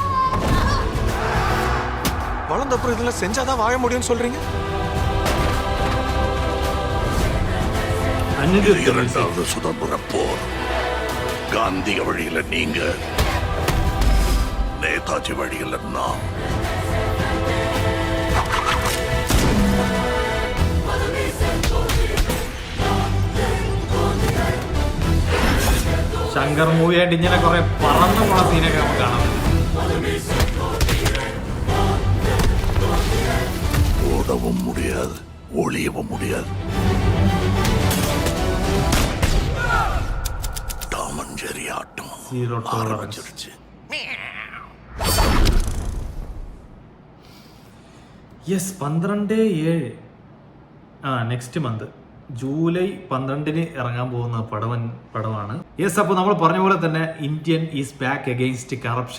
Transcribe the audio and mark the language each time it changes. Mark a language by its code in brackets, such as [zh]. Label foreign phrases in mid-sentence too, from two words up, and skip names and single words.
[ta] வளர்ந்த அப்புறம் இதெல்லாம் செஞ்சாதான் வாழ முடியும்னு சொல்றீங்க. இரண்டாவது சுதந்திர போர். காந்திய வழியில நீங்க, நேதாஜி வழியில நான். [ml] ശങ്കർ മൂവി ആയിട്ട് ഇങ്ങനെ കുറെ പറന്നു പോണ സീനൊക്കെ നമുക്ക് കാണാം. [ta] ஓடவும் முடியாது, ஒளியவும் முடியாது. டாமஞ்சேரி ஆட்டம் ஆரம்பிச்சிருச்சு. [ml] യെസ്, 12/7 [en] next month July [ml] 12 ഇറങ്ങാൻ പോകുന്ന പടമാണ്. യെസ്, അപ്പോൾ നമ്മൾ പറഞ്ഞ പോലെ തന്നെ [en] Indian is back against corruption.